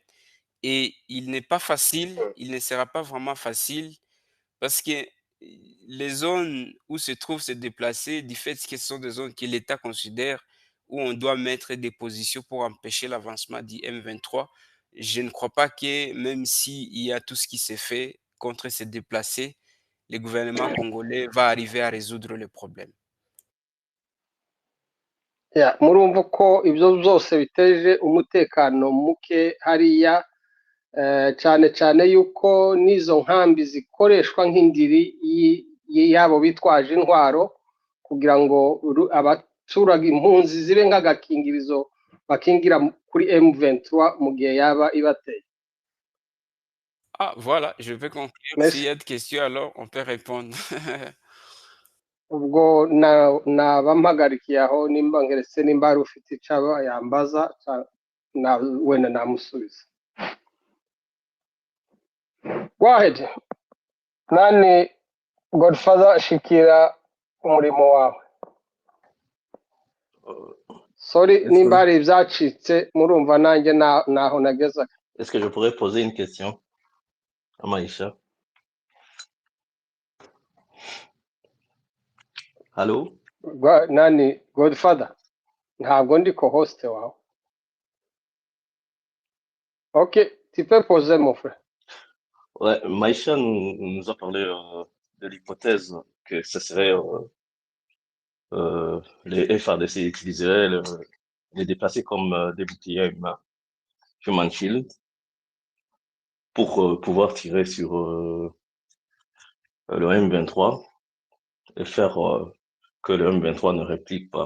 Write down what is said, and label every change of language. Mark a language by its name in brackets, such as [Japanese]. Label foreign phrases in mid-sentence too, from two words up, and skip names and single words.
[French] Et il n'est pas facile, il ne sera pas vraiment facile, parce que les zones où se trouvent ces déplacés, du fait que ce sont des zones que l'État considère où on doit mettre des positions pour empêcher l'avancement du M23, je ne crois pas que même s'il y a tout ce qui s'est fait contre ces déplacés, le gouvernement congolais va arriver à résoudre le problème. [Kinyarwanda] Murumva ko ibyo byose biteje umutekano muke hariya, cyane cyane yuko n'izo nkambi zikoreshwa nk'indiri yabo bitwaje intwaro kugira ngo abaturage impunzi zibe nk'agakingirizo bakingira kuri M23 mu gihe yaba ibateye. [French] Ah, voilà, je peux conclure. S'il y Merci. a des questions, alors on peut répondre. [Kinyarwanda] Ubwo naba mpagarikiye aho nimba ngeretse nimba hari ufite icyo yambaza wenda namusubiza. [English] Go ahead. [Kinyarwanda] Nani Godfather shikira umurimo wawe. Euh, [English] Sorry [French] Est-ce [Kinyarwanda] nimba [French] que, [Kinyarwanda] hari ibyacitse murumva nanjye naho nageza. [French] est-ce que je pourrais poser une question à Maïcha? Allô? [Kinyarwanda] Nani Godfather ntabwo ndi co-host wawe. [French] Ok, tu peux poser mon frère. Ouais, Maïcha nous a parlé de l'hypothèse que ce serait les FARDC utiliseraient les déplacer comme des boucliers [English] human shield [French] pour pouvoir tirer sur le M23 et faire que le M23 ne réplique pas.